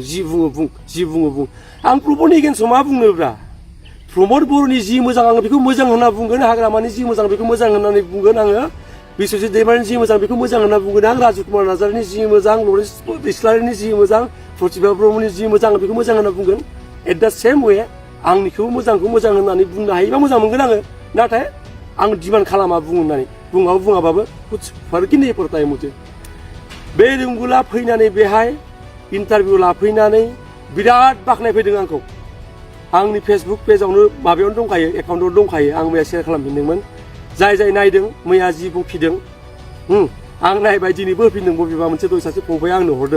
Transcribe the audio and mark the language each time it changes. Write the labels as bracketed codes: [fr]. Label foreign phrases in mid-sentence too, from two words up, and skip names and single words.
[brx] जि बुङो बुं आं प्रमदनि एगेन्स्टआव मा बुंनोब्रा प्रमद बर'नि जि मोजां आङो बेखौ मोजां होनना बुंगोन हाग्रामानि जि मोजां बेखौ मोजां होननानै बुंगोन आङो बिश्वजित दैमारिनि जि मोजां बेखौ मोजां होनना बुंगोन आं राजकुमार नार्जारिनि जि मोजां लरेन्स इस्लारिनि जि मोजां प्रतिभा ब्रह्मनि जि मोजां बेखौ मोजां होनना बुंगोन [en] at the same way [brx] आंनिखौ मोजांखौ मोजां होननानै बुंनो हायोबा मोजां मोनगोन आङो नाथाय आं डिमान्ड खालामा बुंनानै बुङाबाबो [hi] कुछ फर्क नहीं पड़ता है मुझे [brx] बे रोंगुला फैनानै बेहाय इन्टारभिउ लाफैनानै बिराद बाख्नायफैदों आंखौ आंनि फेसबुक पेजावनो माबायावनो दंखायो एकाउन्टआव दंखायो आं मैया शेयार खालामफिनदोंमोन जाय नायदों मैया जि बुंफिदों आं नायबाय दिनैबो होफिनदों बबेबा मोनसे दय सासे फंबाया आंनो हरदों